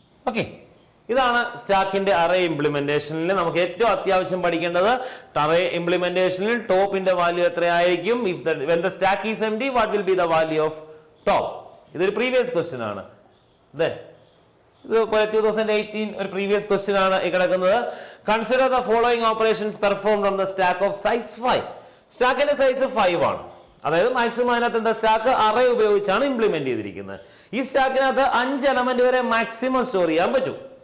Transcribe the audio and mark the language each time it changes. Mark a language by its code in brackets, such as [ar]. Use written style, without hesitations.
[ml] Okay, ഇതാണ് സ്റ്റാക്കിന്റെ array ഇംപ്ലിമെന്റേഷനിൽ നമുക്ക് ഏറ്റവും അത്യാവശ്യം പഠിക്കേണ്ടത്. അറേ ഇംപ്ലിമെന്റേഷനിൽ ടോപ്പിന്റെ വാല്യൂ എത്രയായിരിക്കും? [en] when the stack is empty, what will be the value of top? [ml] ഇതൊരു പ്രീവിയസ് ക്വസ്റ്റ്യൻ ആണ്. ഇത് 2018 ഒരു പ്രീവിയസ് ക്വസ്റ്റ്യൻ ആണ് ഈ കിടക്കുന്നത്. [en] Consider the following operations performed on the stack of size 5. [ml] സ്റ്റാക്കിന്റെ size 5 ആണ്. അതായത് മാക്സിമം അതിനകത്ത് എന്താ? സ്റ്റാക്ക് അറേ ഉപയോഗിച്ചാണ് ഇംപ്ലിമെന്റ് ചെയ്തിരിക്കുന്നത്. ഈ സ്റ്റാക്കിനകത്ത് 5 എലമെന്റ് വരെ മാക്സിമം സ്റ്റോർ ചെയ്യാൻ പറ്റും.